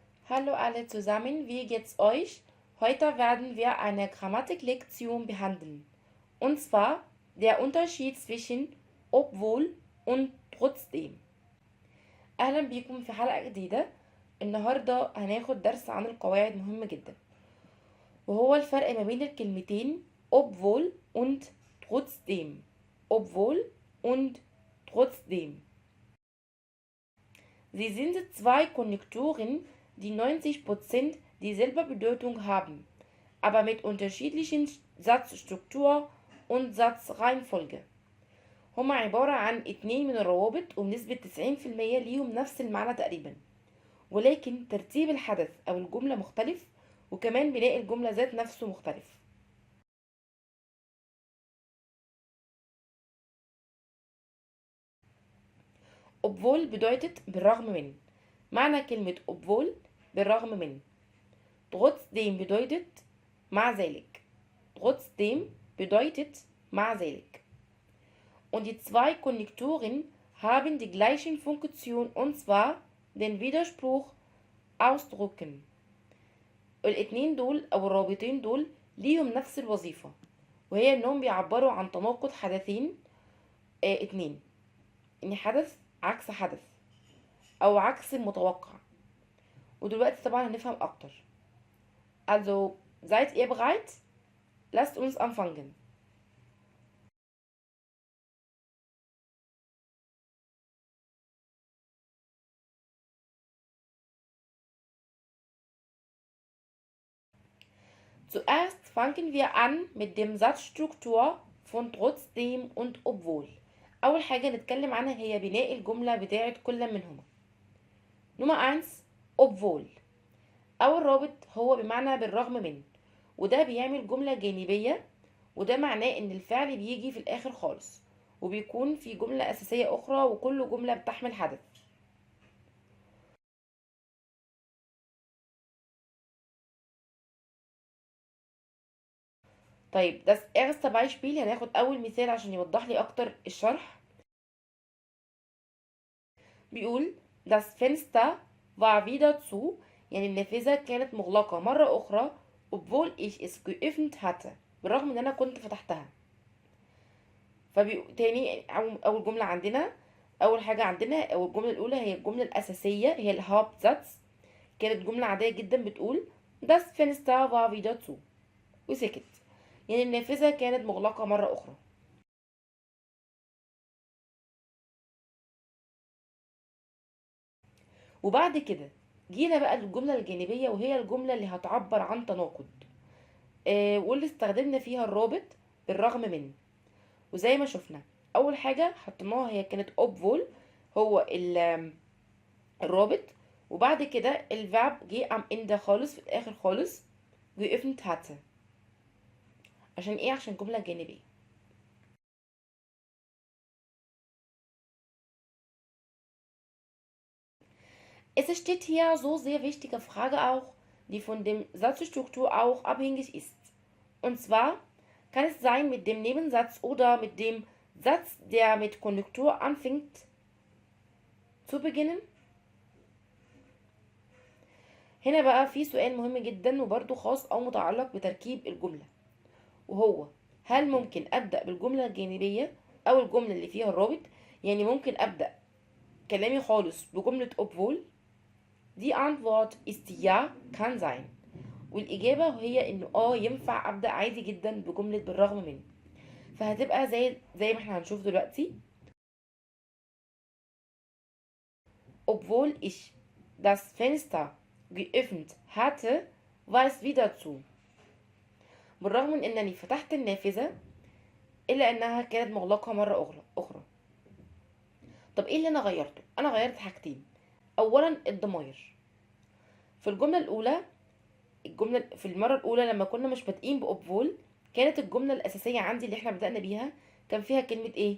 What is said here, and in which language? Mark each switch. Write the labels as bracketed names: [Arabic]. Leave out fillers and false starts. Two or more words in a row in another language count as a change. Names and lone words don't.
[German] Hallo alle zusammen, wie geht's euch? Heute werden wir eine Grammatik-Lektion behandeln. Und zwar der Unterschied zwischen obwohl und trotzdem. [Arabic] أهلا بيكم في حلقة جديدة. النهاردة هناخد درس عن القواعد مهم جدا، وهو الفرق ما بين الكلمتين [German] obwohl und trotzdem. Obwohl und trotzdem. Sie sind zwei Konjunkturen, die 90% dieselbe Bedeutung haben, aber mit unterschiedlichen Satzstruktur und Satzreihenfolge. [Arabic] هما عبارة عن اتنين من الروابط وبنسبة 90% ليهم نفس المعنى تقريبا، ولكن ترتيب الحدث أو الجملة مختلف، وكمان بناء الجملة ذات نفسه مختلف. [German] obwohl bedeutet [Arabic] بالرغم من. معنى كلمة obwohl بالرغم من. [German] trotzdem bedeutet [Arabic] مع ذلك. [German] Trotzdem bedeutet [Arabic] مع ذلك. [German] Und die zwei Konjunkturen haben die gleichen Funktion, und zwar den Widerspruch ausdrücken. [Arabic] الاتنين دول أو الرابطين دول ليهم نفس الوظيفة، وهي إنهم بيعبروا عن تناقض حدثين اتنين، إن حدث عكس حدث أو عكس المتوقع. ودلوقتي طبعا هنفهم أكتر. [German] Also, seid ihr bereit? Lasst uns anfangen. Zuerst fangen wir an mit dem Satzstruktur von trotzdem und obwohl. [Arabic] أول حاجة نتكلم عنها هي بناء الجملة بتاعت كل منهما. نمرة 1 obwohl. أول رابط هو بمعنى بالرغم من، وده بيعمل جملة جانبية، وده معناه إن الفعل بيجي في الآخر خالص، وبيكون في جملة أساسية أخرى، وكل جملة بتحمل حدث. طيب [German] das erste Beispiel، [Arabic] هناخد أول مثال عشان يوضح لي أكتر الشرح. بيقول [German] das Fenster war wieder zu، [Arabic] يعني النافذة كانت مغلقة مرة أخرى [German] obwohl ich es geöffnet hatte، [Arabic] بالرغم إن أنا كنت فتحتها. تاني أول جملة عندنا، أول حاجة عندنا أو الجملة الأولى هي الجملة الأساسية، هي الهاuptsatz. كانت جملة عادية جدا بتقول [German] das Fenster war wieder zu، [Arabic] وسكت، يعني النافذة كانت مغلقة مرة أخرى. وبعد كده جينا بقى للجملة الجانبية، وهي الجملة اللي هتعبر عن تناقض، واللي استخدمنا فيها الرابط بالرغم من. وزي ما شفنا أول حاجة حطيناها هي كانت obwohl، هو الرابط، وبعد كده الفعب جه [German] am Ende [Arabic] خالص، في الآخر خالص [German] geöffnet hatte. [Arabic] عشان ايه؟ عشان جملة جانبية. [German] Es steht hier so sehr wichtige Frage auch, die von dem Satzstruktur auch abhängig ist. Und zwar kann es sein mit dem Nebensatz oder mit dem Satz, der mit Konjunktur anfängt, zu beginnen. [Arabic] هنا بقى في سؤال مهم جدا وبرضه خاص أو متعلق بتركيب الجملة، وهو هل ممكن أبدأ بالجملة الجانبية أو الجملة اللي فيها الرابط؟ يعني ممكن أبدأ كلامي خالص بجملة obwohl. [German] Die Antwort ist ja, kann sein. [Arabic] والإجابة هي إنه ينفع أبدأ عادي جدا بجملة بالرغم من، فهتبقى زي ما احنا هنشوف دلوقتي. [German] Obwohl ich das Fenster geöffnet hatte, war es wieder zu. [Arabic] بالرغم من إنني فتحت النافذة، إلا إنها كانت مغلقة مرة أخرى. طب إيه اللي أنا غيرته؟ أنا غيرت حاجتين. أولا الضمائر. في الجملة الأولى، في المرة الأولى لما كنا مش بادئين بأوبفول، كانت الجملة الأساسية عندي اللي احنا بدأنا بيها كان فيها كلمة ايه؟